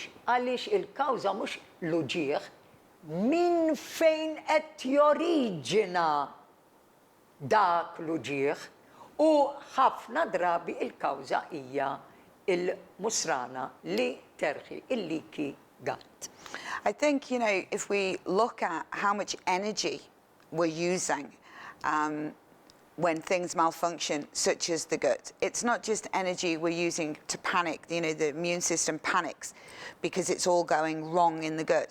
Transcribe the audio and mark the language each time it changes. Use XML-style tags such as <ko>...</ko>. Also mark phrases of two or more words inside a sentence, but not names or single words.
<mt>Għaliex il-kawża mhux l-uġieħ minn fejn qed joriġina dak l-uġieħ u ħafna drabi il-kawża hija il-musrana li terħi il-</mt> <en>leaky gut. I think, you know, if we look at how much energy we're using when things malfunction, such as the gut, it's not just energy we're using to panic, you know, the immune system panics because it's all going wrong in the gut.</en>